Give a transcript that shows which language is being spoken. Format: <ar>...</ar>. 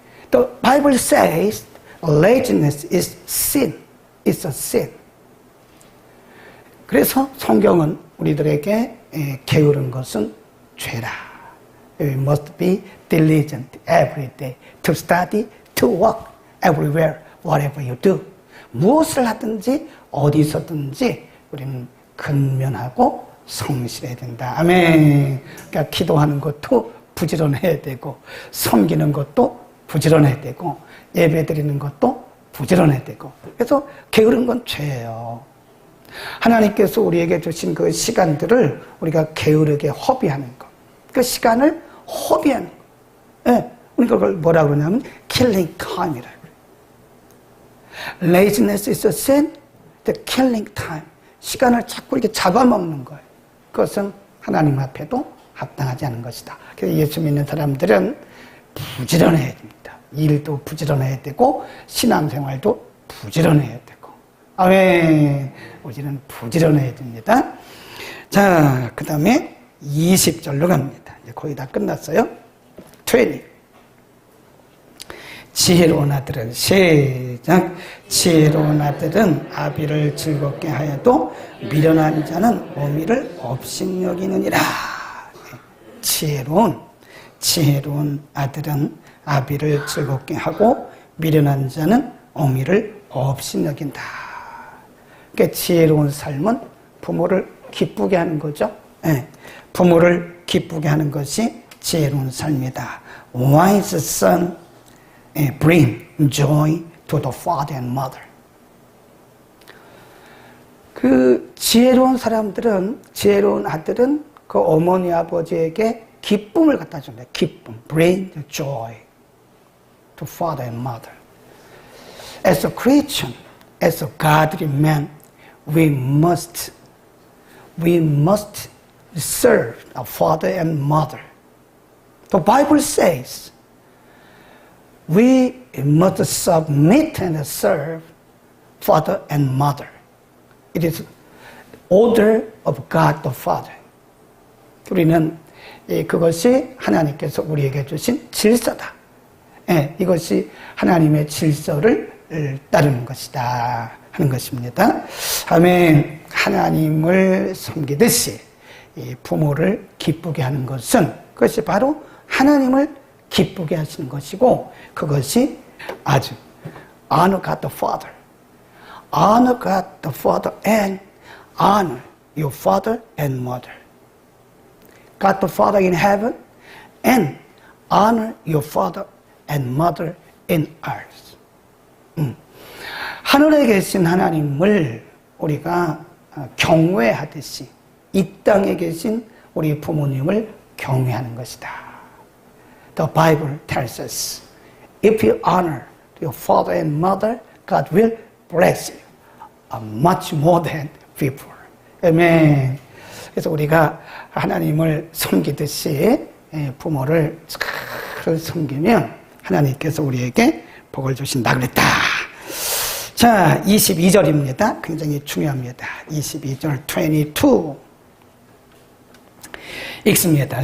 <en>The Bible says laziness is sin. It's a sin.</en> <ko>그래서 성경은 우리들에게 게으른 것은 죄라.</ko> <en>We must be diligent every day to study, to work everywhere, whatever you do.</en> <ko>무엇을 하든지 어디서든지 우리는 근면하고 성실해야 된다. 아멘. 그러니까 기도하는 것도 부지런해야 되고, 섬기는 것도 부지런해야 되고, 예배 드리는 것도 부지런해야 되고. 그래서 게으른 건 죄예요. 하나님께서 우리에게 주신 그 시간들을 우리가 게으르게 허비하는 것. 그 시간을 허비하는 것. 예. 우리가 그걸 뭐라 그러냐면 killing time이라고 그래요.</ko> <en>Laziness is a sin, the killing time.</en> <ko>시간을 자꾸 이렇게 잡아먹는 거예요. 그것은 하나님 앞에도 합당하지 않은 것이다. 그래서 예수 믿는 사람들은 부지런해야 됩니다. 일도 부지런해야 되고 신앙생활도 부지런해야 되고. 아멘. 우리는 부지런해야 됩니다. 자, 그 다음에 20절로 갑니다. 이제 거의 다 끝났어요. 20. 지혜로운 아들은 시작. 지혜로운 아들은 아비를 즐겁게 하여도 미련한 자는 어미를 업신여기느니라. 지혜로운 아들은 아비를 즐겁게 하고 미련한 자는 어미를 업신여긴다. 그러니까 지혜로운 삶은 부모를 기쁘게 하는 거죠. 네. 부모를 기쁘게 하는 것이 지혜로운 삶이다.</ko> <en>Wise son bring joy to the father and mother.</en> <ko>그 지혜로운 사람들은, 지혜로운 아들은 그 어머니 아버지에게 기쁨을 갖다 준다. 기쁨.</ko> <en>Bring the joy to father and mother. As a Christian, as a godly man, we must serve our father and mother. The Bible says we must submit and serve father and mother. It is order of God the Father.</en> <ko>우리는 그것이 하나님께서 우리에게 주신 질서다. 이것이 하나님의 질서를 따르는 것이다 하는 것입니다. 아멘. 하나님을 섬기듯이 부모를 기쁘게 하는 것은 그것이 바로 하나님을 기쁘게 하시는 것이고, 그것이 아주</ko> <en>honor God the Father. Honor God the Father and honor your father and mother. God the Father in heaven and honor your father and mother in earth.</en> <ko>하늘에 계신 하나님을 우리가 경외하듯이 이 땅에 계신 우리 부모님을 경외하는 것이다.</ko> <en>The Bible tells us, if you honor your father and mother, God will bless you much more than before.</en> <ko>아멘. 그래서 우리가 하나님을 섬기듯이 부모를 잘 섬기면 하나님께서 우리에게 복을 주신다 그랬다. 자, 22절입니다. 굉장히 중요합니다. 22절 22 읽습니다.</ko>